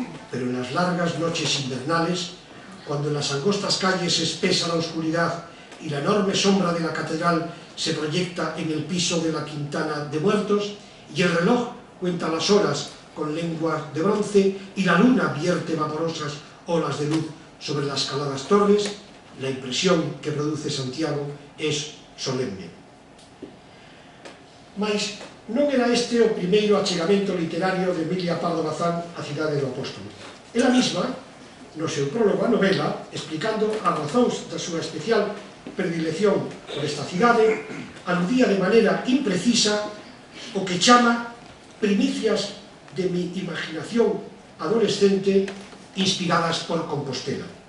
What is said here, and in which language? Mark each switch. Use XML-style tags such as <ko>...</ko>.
<es>pero en las largas noches invernales, cuando en las angostas calles espesa la oscuridad y la enorme sombra de la catedral se proyecta en el piso de la Quintana de Muertos, y el reloj cuenta las horas con lenguas de bronce y la luna vierte vaporosas olas de luz sobre las caladas torres, la impresión que produce Santiago es solemne.</es> <gl>Mais non era este o primeiro achegamento literario de Emilia Pardo Bazán á cidade do Apóstolo. Ela mesma, no seu prólogo a novela, explicando as razóns da súa especial predilección por esta cidade, aludía de maneira imprecisa o que chama</gl> <es>primicias de mi imaginación adolescente inspiradas por Compostela.</es>